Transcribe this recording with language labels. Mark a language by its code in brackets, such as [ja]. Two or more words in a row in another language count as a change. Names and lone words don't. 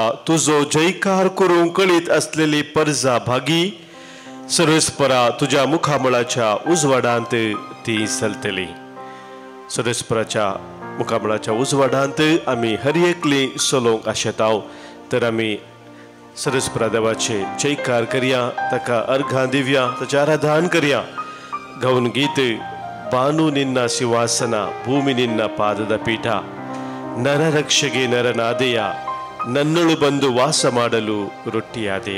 [kok] तुझो जयकार करूंक कळीत असलेली परजा भागी सर्वेस्परा तुझ्या मुखामळाच्या उजवाडांत ती चलतली. सर्वेस्पराच्या मुखामळाच्या उजवाडांत आम्ही हर एकली सोलोंक आशेताव. तर आम्ही सर्वेस्परा देवाचे जयकार करिया, ताका अर्घां दिवया, ताचे आराधन करिया. गाऊन गीत [kn] ಬಾನು ನಿನ್ನ ಸಿಂಹಾಸನ ಭೂಮಿ ನಿನ್ನ ಪಾದದ ಪೀಠ ನರರಕ್ಷೆಗೆ ನರನಾದೆಯ ನನ್ನಳು ಬಂದು ವಾಸ ಮಾಡಲು ರೊಟ್ಟಿಯಾದೆಯ.